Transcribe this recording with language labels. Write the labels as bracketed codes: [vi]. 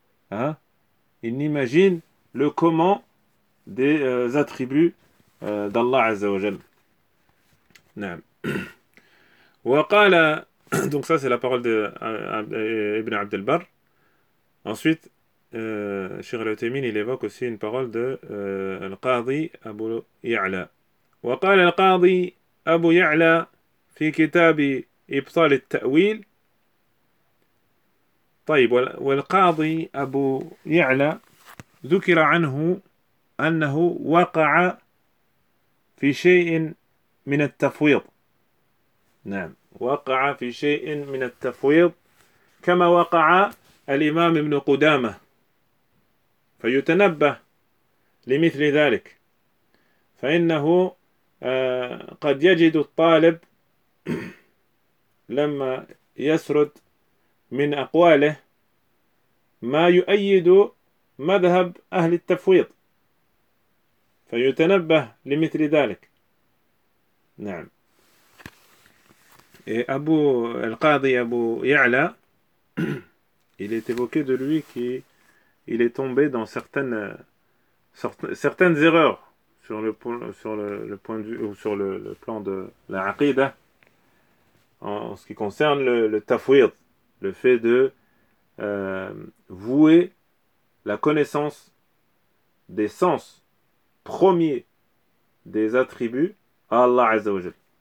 [fr] Hein? Ils n'imaginent le comment des attributs d'Allah Azza wa Jalla. [ar] نعم وقال [fr] donc ça c'est la parole de Ibn Abd al-Barr. Ensuite Cheikh Al-Uthaymeen il évoque aussi une parole de Al-Qadi Abu Ya'la. [ar] وقال القاضي أبو يعلى في كتاب إبطال التأويل. طيب والقاضي أبو يعلى ذكر عنه أنه وقع في شيء من التفويض. نعم وقع في شيء من التفويض كما وقع الإمام ابن قدامة فيتنبه لمثل ذلك فإنه قد يجد الطالب لما يسرد من أقواله ما يؤيد مذهب أهل التفويض فيتنبه لمثل ذلك. [fr] Non. Et Abu Al-Qadi Abu Ya'la, il est évoqué de lui qu'il est tombé dans certaines erreurs sur le point de vue ou sur le plan de la aqida en ce qui concerne le tafwid, le fait de vouer la connaissance des sens premiers des attributs Allah Azza wa Jal.